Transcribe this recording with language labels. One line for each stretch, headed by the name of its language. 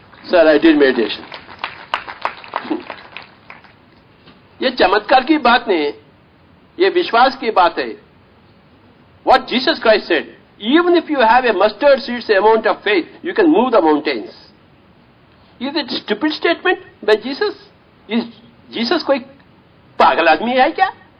English: Sir, I did meditation.
Hindi: ये चमत्कार की बात नहीं, ये विश्वास की बात है।
English: What Jesus Christ said, even if you have a mustard seed's amount of faith, you can move the mountains. Is it stupid statement by Jesus?
Hindi: Is Jesus कोई पागल आदमी है क्या?